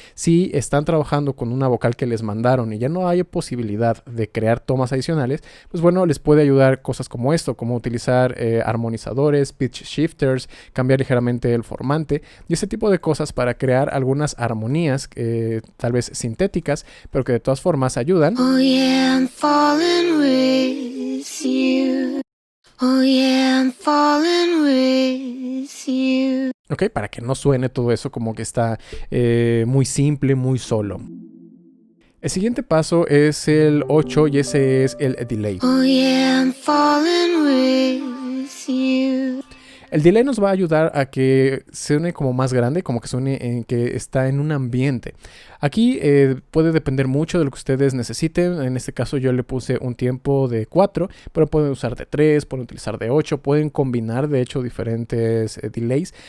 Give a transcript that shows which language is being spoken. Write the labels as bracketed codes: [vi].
[es] Si están trabajando con una vocal que les mandaron y ya no hay posibilidad de crear tomas adicionales, pues bueno, les puede ayudar cosas como esto, como utilizar armonizadores, pitch shifters, cambiar ligeramente el formante y ese tipo de cosas para crear algunas armonías tal vez sintéticas, pero que de todas formas ayudan. [en] Oh yeah, I'm falling with you. Oh yeah, I'm falling with you. [es] Ok, para que no suene todo eso como que está muy simple, muy solo. El siguiente paso es el 8 y ese es el delay. [en] Oh yeah, I'm falling with you. [es] El delay nos va a ayudar a que suene como más grande, como que suene en que está en un ambiente. Aquí puede depender mucho de lo que ustedes necesiten. En este caso yo le puse un tiempo de 4, pero pueden usar de 3, pueden utilizar de 8, pueden combinar de hecho diferentes delays.